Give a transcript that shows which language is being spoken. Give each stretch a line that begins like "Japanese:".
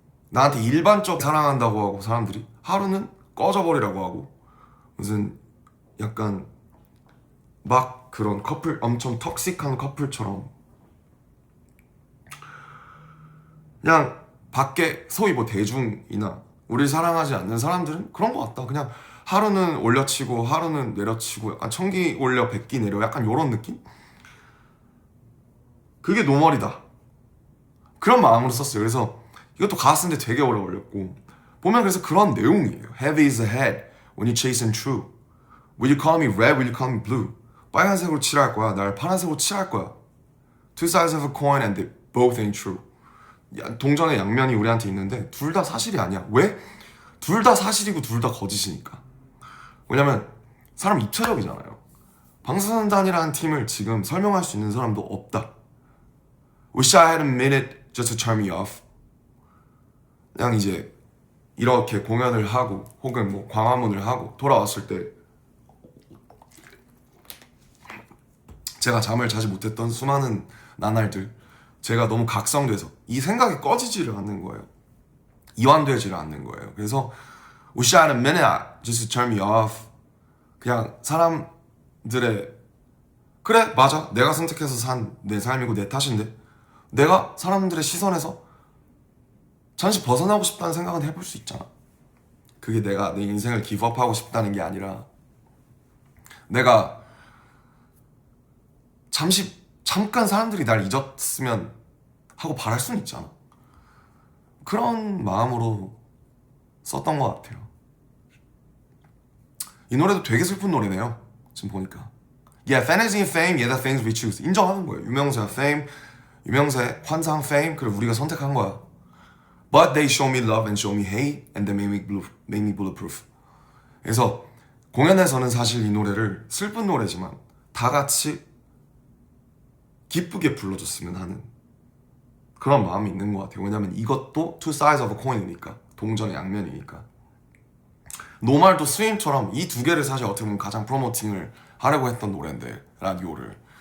Korean: 나한테 일반적 사랑한다고 하고 사람들이 하루는 꺼져버리라고 하고, 무슨 약간 막 그런 커플, 엄청 톡식한 커플처럼 그냥 밖에 소위 뭐 대중이나 우리 사랑하지 않는 사람들은 그런 것 같다. 그냥 하루는 올려치고 하루는 내려치고, 약간 천기 올려 백기 내려, 약간 요런 느낌? 그게 노멀이다. 그런 마음으로 썼어요. 그래서 이것도 가사 쓰는데 되게 오래 걸렸고, 보면 그래서 그런 내용이에요.
English: Heavy is the head when you chasing true. Will you call me red? Will you call me blue?
Korean: 빨간색으로 칠할 거야. 날 파란색으로 칠할 거야.
English: Two sides of a coin and they both ain't true.
Korean: 동전의 양면이 우리한테 있는데 둘 다 사실이 아니야. 왜? 둘 다 사실이고 둘 다 거짓이니까. 왜냐면 사람 입체적이잖아요. 방탄소년단이라는 팀을 지금 설명할 수 있는 사람도 없다.
English: Wish I had a minute just to turn me off.
Korean: 그냥 이제 이렇게 공연을 하고 혹은 뭐 광화문을 하고 돌아왔을 때 제가 잠을 자지 못했던 수많은 나날들, 제가 너무 각성돼서 이 생각이 꺼지지를 않는 거예요. 이완되지를 않는 거예요.
English: 그래서 Wish I had a minute just to turn me off.
Korean: 그냥 사람들의, 그래 맞아 내가 선택해서 산 내 삶이고 내 탓인데, 내가 사람들의 시선에서 잠시 벗어나고 싶다는 생각은 해볼 수 있잖아. 그게 내가 내 인생을 기브업하고 싶다는 게 아니라, 내가 잠깐 사람들이 날 잊었으면 하고 바랄 수는 있잖아. 그런 마음으로 썼던 것 같아요. 이 노래도 되게 슬픈 노래네요. 지금 보니까.
English: Yeah, fantasy and fame, yeah, the things we choose.
Korean: 인정하는 거예요. 유명세와 fame, 유명세, 환상, fame, 그걸 우리가 선택한 거야.
English: But they show me love and show me hate, and they make me bulletproof.
Korean: 그래서 공연에서는 사실 이 노래를 슬픈 노래지만 다 같이 기쁘게 불러줬으면 하는 그런 마음이 있는 것 같아요. 왜냐면 이것도
English: two sides of a coin
Korean: 이니까, 동전의 양면이니까. 노말도 스윙처럼 이 두 개를 사실 어떻게 보면 가장 프로모팅을 하려고 했던 노래인데, 라디오를.